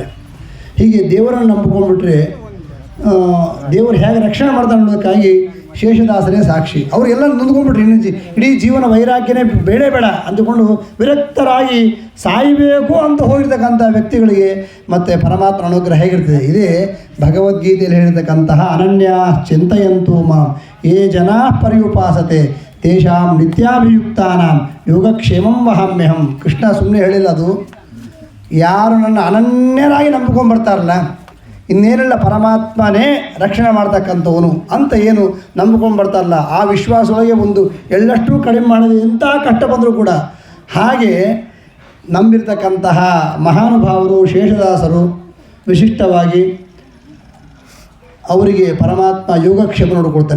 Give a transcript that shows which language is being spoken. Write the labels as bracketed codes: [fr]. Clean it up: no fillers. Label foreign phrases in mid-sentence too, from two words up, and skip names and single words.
[kn] ಹೀಗೆ ದೇವರನ್ನು ನಂಬಿಕೊಂಡ್ಬಿಟ್ರೆ ದೇವರು ಹೇಗೆ ರಕ್ಷಣೆ ಮಾಡ್ತಾರೆ ಅನ್ನೋದಕ್ಕಾಗಿ ಶೇಷದಾಸರೇ ಸಾಕ್ಷಿ. ಅವರೆಲ್ಲ ನೊಂದ್ಕೊಂಡ್ಬಿಟ್ರಿ, ಇಡೀ ಜೀವನ ವೈರಾಗ್ಯನೇ ಬೇಡ ಅಂದುಕೊಂಡು ವಿರಕ್ತರಾಗಿ ಸಾಯಬೇಕು ಅಂತ ಹೋಗಿರ್ತಕ್ಕಂಥ ವ್ಯಕ್ತಿಗಳಿಗೆ ಮತ್ತು ಪರಮಾತ್ಮ ಅನುಗ್ರಹ ಹೇಗಿರ್ತದೆ. ಇದೇ ಭಗವದ್ಗೀತೆಯಲ್ಲಿ ಹೇಳಿರ್ತಕ್ಕಂತಹ [sa] ಅನನ್ಯ ಚಿಂತಯಂತು ಮಾಂ ಯೇ ಜನಾ ಪರ್ಯುಪಾಸತೆ ತೇಷಾಂ ನಿತ್ಯಾಭಿಯುಕ್ತಾನಾಂ ಯೋಗಕ್ಷೇಮಂ ವಹಾಮ್ಯಹಂ. [kn] ಕೃಷ್ಣ ಸುಮ್ಮನೆ ಹೇಳಿಲ್ಲ, ಅದು ಯಾರು ನನ್ನ ಅನನ್ಯರಾಗಿ ನಂಬಿಕೊಂಡ್ಬರ್ತಾರಲ್ಲ, ಇನ್ನೇನೆಲ್ಲ ಪರಮಾತ್ಮನೇ ರಕ್ಷಣೆ ಮಾಡ್ತಕ್ಕಂಥವನು ಅಂತ ಏನು ನಂಬಿಕೊಂಡ್ಬರ್ತಾರಲ್ಲ, ಆ ವಿಶ್ವಾಸದೊಳಗೆ ಒಂದು ಎಳ್ಳಷ್ಟು ಕಡಿಮೆ ಮಾಡಿದ ಎಂಥ ಕಷ್ಟ ಬಂದರೂ ಕೂಡ ಹಾಗೆ ನಂಬಿರ್ತಕ್ಕಂತಹ ಮಹಾನುಭಾವರು ಶೇಷದಾಸರು ವಿಶಿಷ್ಟವಾಗಿ ಅವರಿಗೆ ಪರಮಾತ್ಮ ಯೋಗಕ್ಷೇಮ ನೋಡಿಕೊಡ್ತಾನೆ.